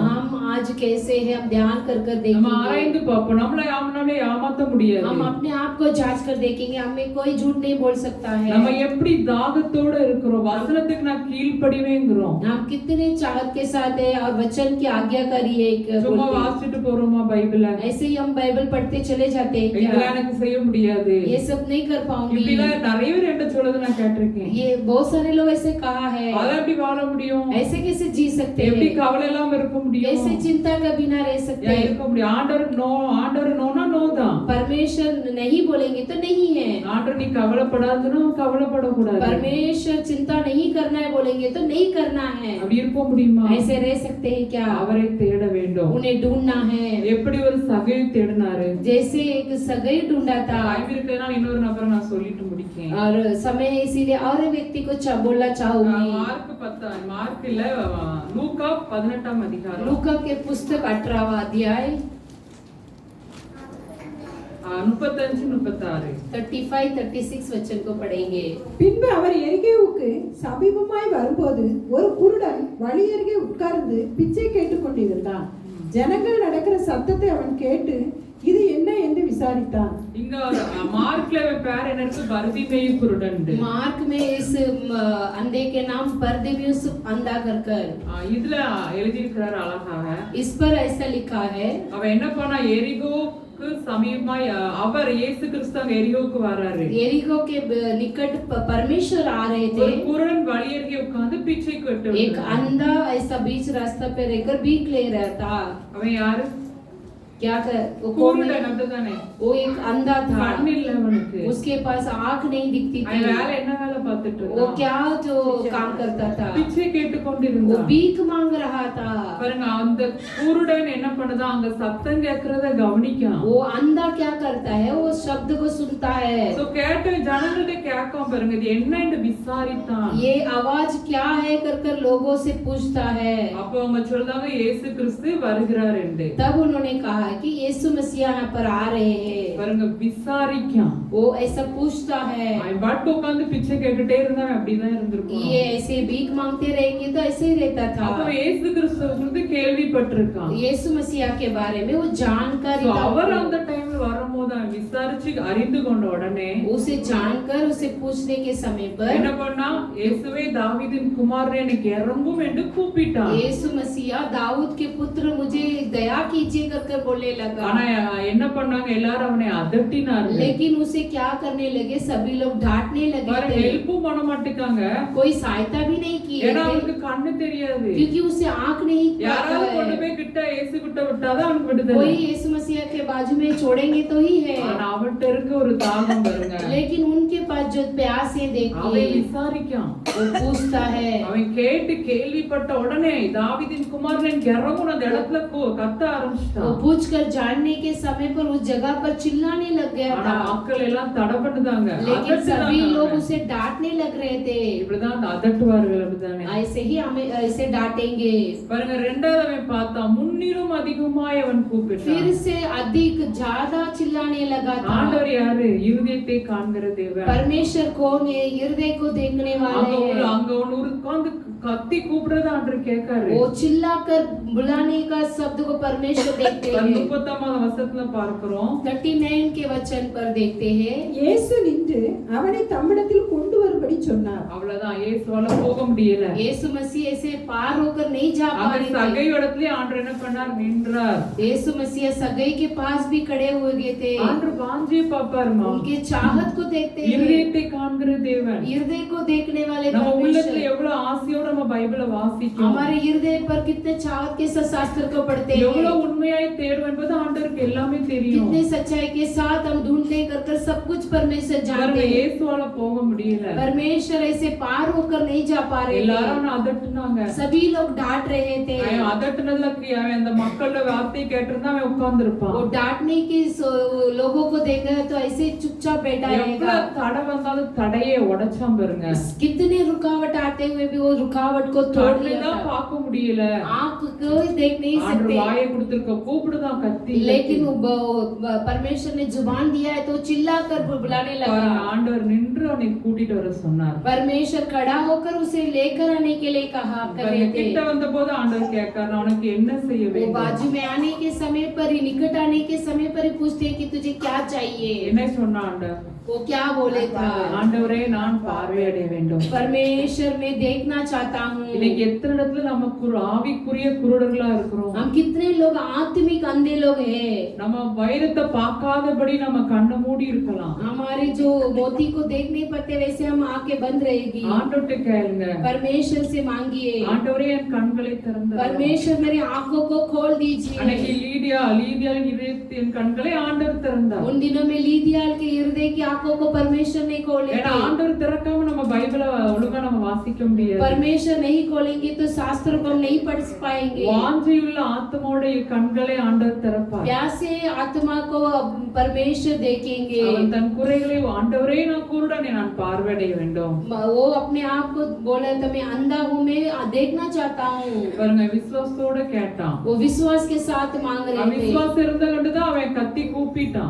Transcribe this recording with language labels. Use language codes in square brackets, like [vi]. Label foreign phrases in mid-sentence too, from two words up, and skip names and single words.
[hi] हम आज कैसे हैं, हम ध्यान कर [ta] நம்ம [hi] देखेंगे, [ta] ஆராய்ந்து பார்ப்போம். நம்மளை ஏமாத்த முடியாது. [hi] हम अपने आप को जांच कर देखेंगे, हमें कोई झूठ नहीं बोल सकता है। [ta] நம்ம எப்படி தாகத்தோட இருக்கிறோம், வசனத்துக்கு நான் கீழ்ப்படிவேங்கிறோம். [hi] हम कितने चाहत के साथ है और वचन की आज्ञाकारी है [ta] சும்மா [hi] बोलते हैं। [ta] வாசிச்சுட்டு போறோமா பைபிள? [hi] ऐसे ही हम बाइबल पढ़ते चले जाते हैं क्या? [ta] இதெல்லாம் எனக்கு செய்ய முடியாது. [hi] ये सब नहीं कर पाऊंगी। [ta] இப்படிலாம் நிறைய பேர் என்ன சொல்றது நான் கேட்டிருக்கேன். [hi] ये बहुत सारे लोग ऐसे कहा है, [ta] அத எப்படி வாழ முடியும்? [hi] ऐसे कैसे जी सकते [ta] எப்படி [hi] हैं, [ta] கவலை இல்லாம இருக்க முடியும்? [hi] कैसे चिंता का बिना रह सकते [ta] ஏன் [hi] हैं? [ta] இருக்க முடியும்? ஆண்டவர் நோனா நோ தான். [hi] परमेश्वर नहीं बोलेंगे तो नहीं है, [ta] ஆண்டவர் நீ கவலைப்படாதுன்னா கவலைப்படக்கூடாது. [hi] परमेश्वर चिंता नहीं करना है बोलेंगे तो नहीं करना है। [ta] அப்படி இருக்க முடியுமா? [hi] ऐसे रह सकते हैं क्या? [ta] அவரை தேட வேண்டும். [hi] उन्हें ढूंढना है, [ta] எப்படி ஒரு சகையை தேடினாரு? [hi] जैसे एक सगाई ढूंढा था। [ta] டைம் இருக்கிறதுனால இன்னொரு நபரை நான் சொல்லிட்டு முடிக்கேன். [hi] और समय है, इसीलिए और एक व्यक्ति को बोलना चाहूंगी। [ta] மார்க் இல்ல, லூக்கா 18ஆம் அதிகாரம் [hi] लूका के पुस्तक 18वां अध्याय 35-36. 35-36 वचन को पढ़ेंगे। [ta] பின்பு அவர் எரிகேவுக்கு சமீபமாய் வரும்போது ஒரு குருடன் வழியருகே உட்கார்ந்து பிச்சை கேட்டுக் கொண்டிருந்தான். ஜனங்கள் நடக்கிற சத்தத்தை அவன் கேட்டு இது என்ன என்று விசாரித்தான். இங்க மார்க்ல பேர் என்ன இருக்கு? பர்திமேயு குருடன். [hi] मार्क में इस अंधे के नाम बरतिमेउस अंधा कर [ta] இதுல எழுதியிருக்கிறார் அழகாக. [hi] इस पर ऐसा लिखा है, [ta] அவன் என்ன பண்ணா? எரிகோக்கு சமீபமாய் அவர் இயேசு கிறிஸ்து அங்க எரிகோக்கு வராரு. [hi] यरीहो के निकट परमेश्वर आ रहे [ta] ஒரு [hi] थे। [ta] குருடன் வழியருகே உட்கார்ந்து பிச்சை கேட்டு [hi] एक अंधा ऐसा बीच रास्ता पे रहकर भीख ले रहा था। [ta] அவன் யாரு? [hi] क्या कर वो कौन [ta] குருடன் [hi] है? [ta] அப்படிதானே? [hi] वो एक अंधा था, [ta] கண் இல்ல அவனுக்கு. [hi] उसके पास आंख नहीं दिखती [ta] அவன் [hi] थी। [ta] வேலை என்ன வேலை பார்த்துட்டு [hi] वो [ta] இருந்தான்? [hi] क्या जो काम करता था, [ta] பிச்சை கேட்டு [hi] वो [ta] கொண்டிருந்தான். [hi] भीख मांग रहा था। [ta] பாருங்க, அந்த குருடன் என்ன பண்ணுதா? அங்க சத்தம் கேட்கறத கவனிக்கான். [hi] वो अंधा क्या करता है, वो शब्द को सुनता है। [ta] சோ கேட்டு ஜனங்கள்ட்ட கேட்காம பாருங்க, இது என்னன்னு விசாரித்தான். [hi] ये आवाज क्या है कर लोगों से पूछता है। [ta] அப்போ அவங்க சொல்றாங்க இயேசு கிறிஸ்து வருகிறார் என்று. [hi] तब उन्होंने कहा कि यीशु मसीह यहाँ पर आ रहे हैं। [ta] பாருங்க, விசாரிக்கான். [hi] वो ऐसा पूछता है। [ta] அவன் பாட்டு உட்கார்ந்து பிச்சை கேட்டுட்டே இருந்தான். அப்படிதான் இருந்திருக்கும். [hi] ये ऐसे भीख मांगते रहेंगे तो ऐसे ही रहता [ta] அப்போ [hi] था। [ta] இயேசு கிறிஸ்துவ குறித்து கேள்விப்பட்டிருக்கான். [hi] यीशु मसीह के बारे में वो जानकारी So, था। [ta] அவர் அந்த டைம்ல வரும்போது போது அவன் விசாரிச்சு அறிந்து கொண்ட உடனே [hi] उसे जानकर उसे पूछने के समय [ta] என்ன [hi] पर [ta] பண்ணா இயேசுவே தாவீதின் குமாரனே எனக்கு இறங்கும் என்று கூப்பிட்டான். [hi] यीशु मसीहा दाऊद के पुत्र मुझे दया कीजिए कर बोलने लगा। [ta] ஆனா என்ன பண்ணாங்க எல்லாரும் அவனை அதட்டினார்கள். [hi] लेकिन उसे क्या करने लगे, सभी लोग डांटने लगे [ta] பாரு [hi] थे। [ta] ஹெல்ப்பும் பண்ண மாட்டேங்காங்க. [hi] कोई सहायता भी नहीं की [ta] ஏன்னா அவனுக்கு கண்ணு தெரியாது. [hi] क्योंकि उसे आंख नहीं [ta] யாராவது கொண்டு போய் கிட்ட இயேசு கிட்ட விட்டாதான் அவனுக்கு விடுதலை. [hi] कोई यीशु मसीह के बाजू में छोड़ेंगे तो ही है। [ta] ஆனா அவன்கிட்ட இருக்க ஒரு தாகம் பாருங்க. [hi] लेकिन उनके पास जो प्यास है [ta] அவன் [hi] देखिए [ta] விசாரிக்கான். [hi] वो पूछता है। [ta] அவன் கேட்டு கேள்விப்பட்ட உடனே தாவீதின் குமாரன் இறங்கும் அந்த இடத்துல கத்த [hi] वो [ta] ஆரம்பிச்சிட்டான். [hi] पूछकर जानने के समय पर उस जगह पर चिल्लाने लग गया [ta] ஆனா [hi] था। [ta] மக்கள் எல்லாம் தடபடுதாங்க. [hi] लेकिन सभी लोग उसे डांटने लग रहे थे। [ta] இப்படிதான் அந்த அதட்டுவார்கள் அப்படிதானே. [hi] ऐसे ही हमें ऐसे डांटेंगे। [ta] பாருங்க ரெண்டாவது அவன் பார்த்தான் முன்னிலும் அதிகமாய் அவன் கூப்பிட்டான். [hi] फिर से अधिक ज्यादा चिल्लाने लगा था। [ta] ஆண்டவர் யாரு? இருதயத்தை காண்கிற தேவன். [hi] परमेश्वर कौन है? हृदय को देखने वाले हैं। [ta] அங்க ஒன்னு உட்கார்ந்து கத்தி கூப்பிடுறத ஆண்டவர் கேட்காரு. [hi] वो चिल्लाकर बुलाने का शब्द को परमेश्वर देखते हैं। [ta] 30ஆம் வசனத்துல பார்க்கிறோம். [hi] 39 के वचन पर देखते हैं। [ta] இயேசு நின்று அவனை தம்மிடத்தில் கொண்டு வரும்படி சொன்னார். அவ்வளவுதான், இயேசுவால போக முடியல. [hi] यीशु मसीह ऐसे पार होकर नहीं जा पा [ta] அவன் [hi] रहे थे। [ta] சகை இடத்துல ஆண்டவர் என்ன பண்ணார்? நின்றார். [hi] यीशु मसीह सगाई के पास भी खड़े हुए गए थे। [ta] ஆண்டவர் வாஞ்சி பாப்பாருமா. [hi] उनके चाहत को देखते हैं। [ta] இருதயத்தை காண்கிற தேவன். [hi] हृदय को देखने वाले [ta] நம்ம உள்ளத்துல [hi] परमेश्वर। [ta] எவ்வளவு ஆசையோட நம்ம பைபிளை வாசிக்கிறோம். [hi] हमारे हृदय पर कितने चाहत के साथ शास्त्र को पढ़ते हैं। [ta] எவ்வளவு உண்மையாய் தேடுவோம் என்பது ஆண்டவருக்கு எல்லாமே தெரியும். [hi] कितने सच्चाई के साथ हम ढूंढते कर सब कुछ परमेश्वर जानते [ta] பாருங்க, [hi] हैं। [ta] இயேசுவால போக முடியல. [hi] परमेश्वर ऐसे पार होकर नहीं जा पा रहे [ta] எல்லாரும் [hi] थे। [ta] அதட்டுனாங்க. [hi] सभी लोग डांट रहे थे। [ta] அவன் அதட்டுனதுல அவன் அந்த மக்களோட வார்த்தையை கேட்டிருந்தா அவன் உட்கார்ந்து இருப்பான். [hi] वो डांटने की लोगों को देखा तो ऐसे चुपचाप बैठा रहेगा। [ta] எவ்வளவு தடை வந்தாலும் தடையை உடைச்சான் பாருங்க. [hi] कितने रुकावट आते हुए भी वो रुकावट को तोड़ लिया [ta] தான் [hi] था। [ta] பார்க்க முடியல. [hi] आंख कोई देख नहीं [ta] ஆண்டவர் [hi] सकते। [ta] வாயை கொடுத்திருக்க கூப்பிடுதான் கத்தி. [hi] लेकिन परमेश्वर ने जुबान दिया है तो चिल्ला कर बुलाने लगा। [ta] பாருங்க, ஆண்டவர் நின்று அவனை கூட்டிட்டு வர சொன்னார். [hi] परमेश्वर खड़ा होकर उसे लेकर आने के लिए कहा कर रहे थे। [ta] கிட்ட வந்தபோது ஆண்டவர் கேட்காரு, உனக்கு என்ன செய்ய [hi] वो [ta] வேண்டும்? [hi] बाजू में आने के समय पर ही, निकट आने के समय पर ही पूछते हैं कि तुझे क्या चाहिए। [ta] என்ன சொன்ன ஆண்டவர்? [hi] वो क्या बोले था? [ta] ஆண்டவரே, நான் பார்வையடைய வேண்டும். [hi] परमेश्वर मैं देखना चाहता हूँ। [ta] இன்னைக்கு எத்தனை இடத்துல நமக்கு ஒரு ஆவிக்குரிய குருடர்களா இருக்கிறோம். [hi] हम कितने लोग आत्मिक अंधे लोग हैं। [ta] நம்ம வைரத்தை பார்க்காதபடி நம்ம கண்ணை மூடி இருக்கலாம். [hi] हमारे जो मोती को देख नहीं पाते वैसे हम आंखें बंद रहेगी। [ta] ஆண்டவர்ட்ட கேளுங்க. [hi] परमेश्वर से मांगिए, [ta] ஆண்டவரே, என் கண்களை திறந்து [hi] परमेश्वर मेरी आंखों को खोल दीजिए। [ta] அன்னைக்கு லீதியாவின் இதயத்தின் கண்களை ஆண்டவர் திறந்தார். [hi] उन दिनों में लीदियाल के हृदय की आंखों को परमेश्वर ने खोले [ta] ஏன்னா [hi] थे। [ta] ஆண்டவர் திறக்காம நம்ம பைபிளை ஒழுங்கா நம்ம வாசிக்க முடியாது. [hi] परमेश्वर नहीं खोलेंगे तो शास्त्र को हम नहीं पढ़ पाएंगे। [ta] வாஞ்சையுள்ள ஆத்மாவுடைய கண்களை ஆண்டவர் திறப்பார். [hi] प्यासे आत्मा को परमेश्वर देखेंगे। [ta] அவன் தன் குறைகளை, ஆண்டவரே நான் குருடனே, நான் பார்வையடைய வேண்டும். [hi] वो अपने आप को बोला तो मैं अंधा हूँ, मैं देखना चाहता हूँ। [ta] பாருங்க, விசுவாசத்தோட கேட்டான். [hi] वो विश्वास के साथ मांग रहे थे। [ta] விசுவாசம் இருந்த கண்டுதான் அவன் கத்தி கூப்பிட்டான்.